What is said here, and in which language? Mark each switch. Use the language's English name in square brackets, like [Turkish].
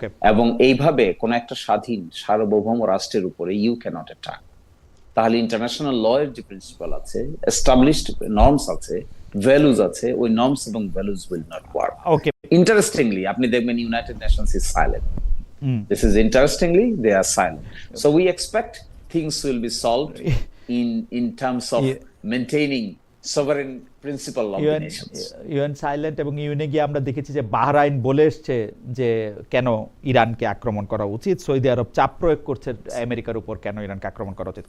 [Bangla] এবং এইভাবে কোন একটা স্বাধীন সার্বভৌম রাষ্ট্রের উপরে [English] You cannot attack. [Bangla] তাহলে ইন্টারন্যাশনাল ল এর যে প্রিন্সিপাল আছে, এস্টাবলিশড নর্মস আছে, ভ্যালুজ আছে, ওই নর্মস এবং values [English] Will not work. Interestingly, [Bangla] আপনি দেখবেন [English] United Nations is silent. This is interestingly, they are silent. So we expect things will be solved in terms of maintaining sovereign principle of the nations. UN silent, [Bangla] এবং ইউএনএ গিয়ে আমরা দেখেছি যে Bahrain বলে এসছে যে কেন ইরানকে আক্রমণ করা উচিত, সৌদি আরব চাপ প্রয়োগ করছে আমেরিকার উপর কেন ইরানকে আক্রমণ করা উচিত।